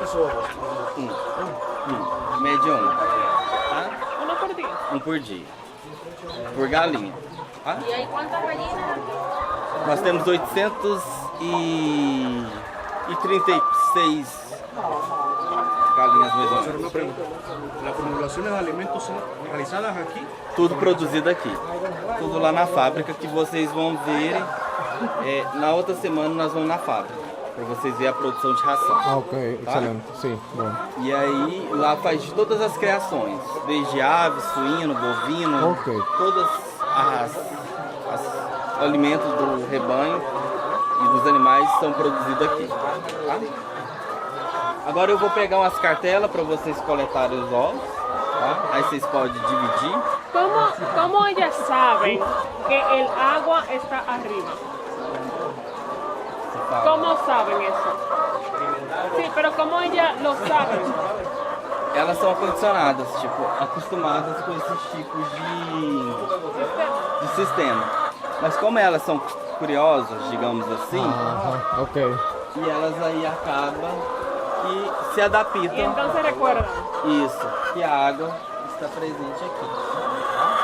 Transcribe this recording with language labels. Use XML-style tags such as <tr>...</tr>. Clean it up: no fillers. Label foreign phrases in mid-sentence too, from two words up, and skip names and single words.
<pt>Média 1. Tá? Um por dia. Por galinha. Tá? E aí quanto a galinha? Nós temos 836 galinhas mais ou menos.</pt> <es>Una pregunta. ¿Las formulaciones de alimentos son realizadas aquí?</es> <pt>Tudo produzido aqui. Tudo lá na fábrica que vocês vão ver. Na outra semana nós vamos na fábrica. Para vocês verem a produção de ração. Ah, ok, tá? excelente, sim, bom. E aí lá faz de todas as criações. Desde ave, suíno, bovino. Ok. Todas as alimentos do rebanho e dos animais são produzidos aqui. Tá? Agora eu vou pegar umas cartelas para vocês coletarem os ovos. Tá? Aí vocês podem dividir.</pt> <es>¿Cómo ellas saben que el agua está arriba? ¿Cómo saben eso? Sí, pero ¿cómo ellas lo saben?</es> <pt>Elas são acondicionadas, tipo, acostumadas com esses tipos de sistema. Mas como elas são curiosas, digamos assim, Ok. e elas aí acabam que se adaptam.</pt> <es>Y entonces recuerdan.</es> <pt>Isso, que a água está presente aqui. Tá?</pt>